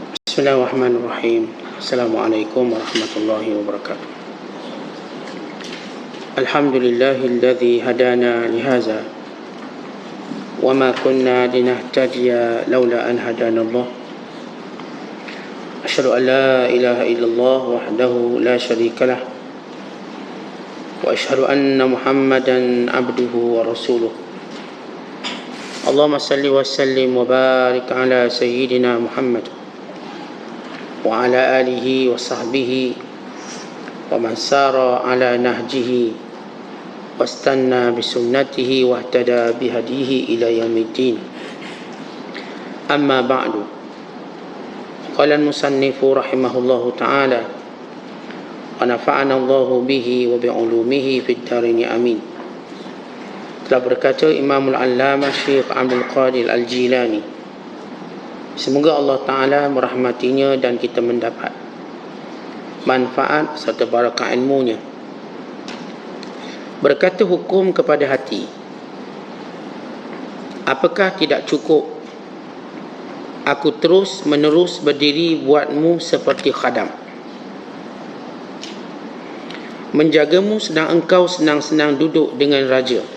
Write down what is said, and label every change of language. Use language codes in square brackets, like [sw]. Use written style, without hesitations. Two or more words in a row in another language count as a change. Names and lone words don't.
[ar] بسم الله الرحمن الرحيم. السلام عليكم ورحمة الله وبركاته. الحمد لله الذي هدانا لهذا وما كنا لنهتدي لولا أن هدانا الله. أشهد أن لا إله إلا الله وحده لا شريك له وأشهد أن محمدا عبده ورسوله. اللهم صل وسلم وبارك على سيدنا محمد وعلى آله وصحبه ومن سار على نهجه واستن بسنته واهتدى بهديه إلى يوم الدين. أما بعد. قال المصنف رحمه الله تعالى ونفعنا الله به وبعلومه في الدارين آمين. [id] Telah berkata Imamul Allamah Syekh Abdul Qadir Al-Jilani, semoga [ar] الله تعالى [id] merahmatinya dan kita mendapat manfaat serta barakah ilmunya. Berkata hukum kepada hati, apakah tidak cukup aku terus menerus berdiri buatmu seperti khadam, menjagamu sedang engkau senang-senang duduk dengan raja.